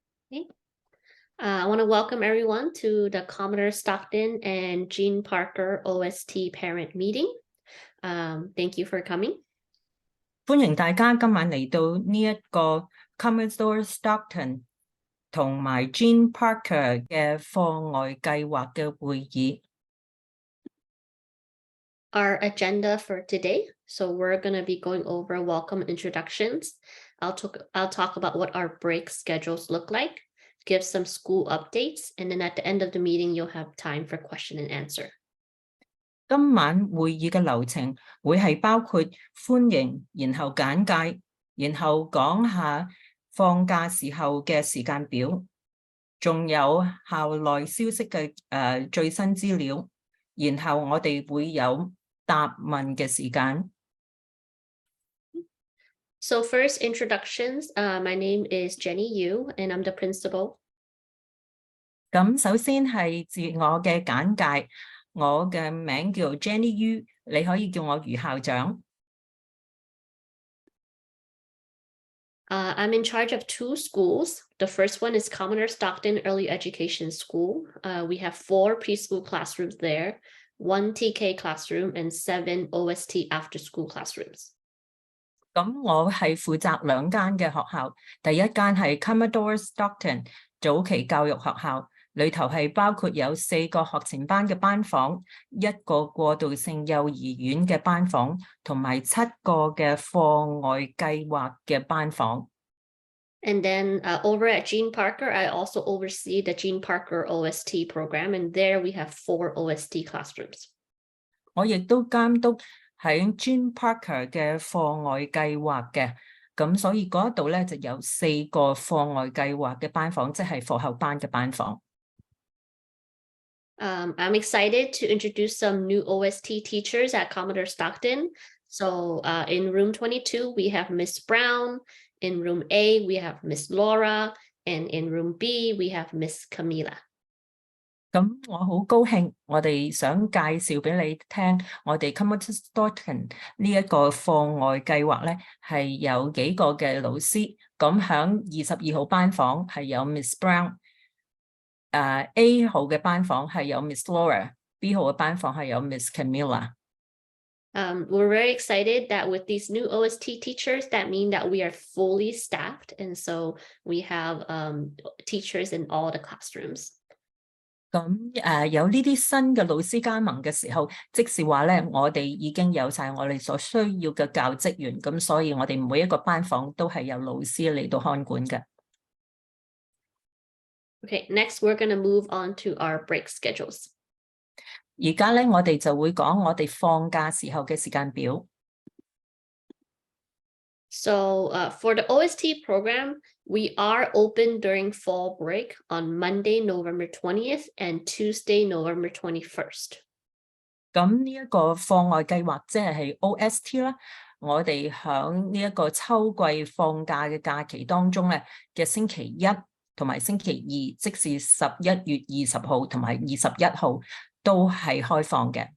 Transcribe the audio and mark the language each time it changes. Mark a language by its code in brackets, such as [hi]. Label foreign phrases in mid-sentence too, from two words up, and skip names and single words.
[en] Okay. I want to welcome everyone to the Commodore Stockton and Gene Parker OST parent meeting. Thank you for coming. [yue] 歡迎大家今晚嚟到呢一個 Commodore Stockton 同埋 Gene Parker 嘅課外計劃嘅會議。 [en] Our agenda for today. So we're going to be going over welcome introductions. I'll talk about what our break schedules look like, give some school updates, and then at the end of the meeting, you'll have time for question and answer. [yue] 今晚會議嘅流程會係包括歡迎，然後簡介，然後講下放假時候嘅時間表，仲有校內消息嘅最新資料，然後我哋會有答問嘅時間。 [en] So first introductions, my name is Jenny Yu and I'm the principal. [yue] 咁首先係自我嘅簡介，我嘅名叫 Jenny Yu， 你可以叫我余校長。 [en] I'm in charge of two schools. The first one is Commodore Stockton Early Education School. We have 4 preschool classrooms there, 1 TK classroom, and 7 OST after-school classrooms. [yue] 咁我係負責2間嘅學校，第一間係 Commodore Stockton 早期教育學校，裏頭係包括有4個學前班嘅班房，1個過渡性幼兒園嘅班房，同埋7個嘅課外計劃嘅班房。 [en] And then over at Gene Parker, I also oversee the Gene Parker OST program, and there we have 4 OST classrooms. [yue] 我亦都監督喺 Gene Parker 嘅課外計劃嘅，咁所以嗰度咧就有4個課外計劃嘅班房，即係課後班嘅班房。 [en] I'm excited to introduce some new OST teachers at Commodore Stockton. So in room 22, we have Miss Brown. In room A, we have Miss Laura. And in room B, we have Miss Camila. [yue] 咁我好高興，我哋想介紹俾你聽，我哋 Commodore Stockton 呢一個課外計劃咧，係有幾個嘅老師。咁響22號班房係有 Miss Brown。A 號嘅班房係有 Miss Laura，B 號嘅班房係有 Miss Camila。 [en] We're very excited that with these new OST teachers, that mean that we are fully staffed. And so we have teachers in all the classrooms. [yue] 咁有呢啲新嘅老師加盟嘅時候，即是話咧，我哋已經有晒我哋所需要嘅教職員，咁所以我哋每一個班房都係有老師嚟到看管嘅。 [en] Okay, next we're going to move on to our break schedules. [yue] 而家咧，我哋就會講我哋放假時候嘅時間表。 [en] So for the OST program, we are open during fall break on Monday, November 20th and Tuesday, November 21st. [yue] 咁呢一個課外計劃即係 OST 啦，我哋響呢一個秋季放假嘅假期當中咧嘅星期1同埋星期2，即是11月20號同埋21號都係開放嘅。